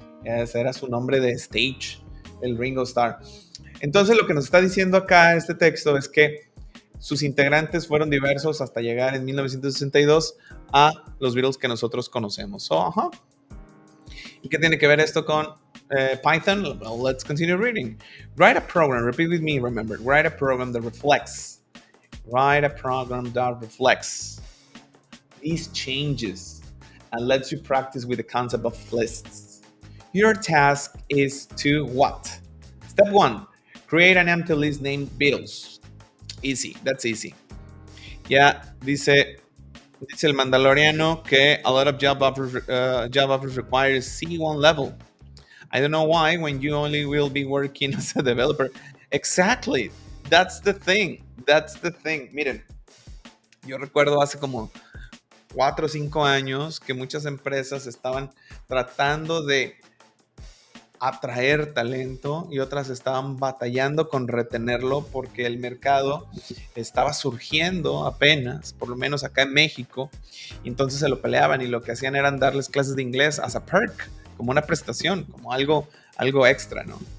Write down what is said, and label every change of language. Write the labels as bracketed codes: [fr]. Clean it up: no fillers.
[es] Ese era su nombre de stage, el Ringo Starr. Entonces lo que nos está diciendo acá este texto es que sus integrantes fueron diversos hasta llegar en 1962 a los Beatles que nosotros conocemos. [en] So, [es] ajá. ¿Y qué tiene que ver esto con Python? [en] Well, let's continue reading. Write a program, repeat with me, remember. Write a program that reflects. Write a program that reflects these changes and lets you practice with the concept of lists. Your task is to what? Step 1, create an empty list named Beatles. Easy, that's easy. [es] Ya dice el Mandaloriano que [en] a lot of job offers require C1 level. I don't know why when you only will be working as a developer. Exactly. That's the thing. That's the thing. [es] Miren, yo recuerdo hace como 4 o 5 años que muchas empresas estaban tratando de atraer talento y otras estaban batallando con retenerlo porque el mercado estaba surgiendo apenas, por lo menos acá en México, y entonces se lo peleaban y lo que hacían eran darles clases de inglés [en] as a perk, [es] como una prestación, como algo extra, ¿no?